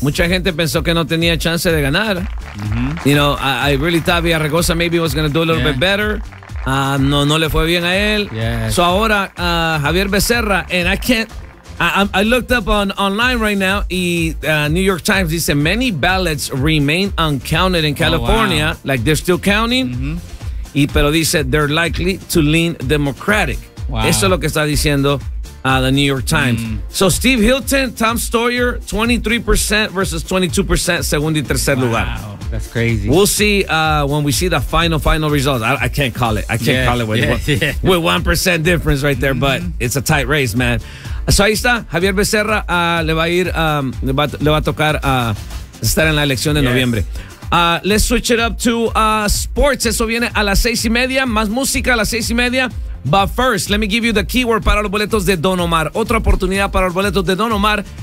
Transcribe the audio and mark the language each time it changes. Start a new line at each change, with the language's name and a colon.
Spanish: Mucha gente pensó que no tenía chance de ganar. Mm-hmm.
English: You know, I really thought Villarreal maybe was going to do a little bit better.
Spanish: No le fue bien a él.
English: Yes.
Spanish: So ahora,
English: Javier Becerra, and I looked up online right now, New York Times
Spanish: dice,
English: many ballots remain uncounted in California. Oh, wow. Like, they're still counting. Mm-hmm.
Spanish: Pero dice,
English: they're likely to lean Democratic. Wow.
Spanish: Eso es lo que está diciendo
English: the New York Times.
Spanish: Mm. So Steve Hilton, Tom Steyer, 23% versus 22%, segundo y tercer lugar.
English: That's crazy. We'll see when we see the final results. I can't call it. With 1% difference right there, mm-hmm. but it's a tight race, man.
Spanish: So ahí está, Javier Becerra le va a tocar estar en la elección de noviembre.
English: Let's switch it up to sports.
Spanish: Eso viene a las 6:30. Más música a las 6:30.
English: But first, let me give you the keyword
Spanish: para los boletos de Don Omar. Otra oportunidad para los boletos de Don Omar.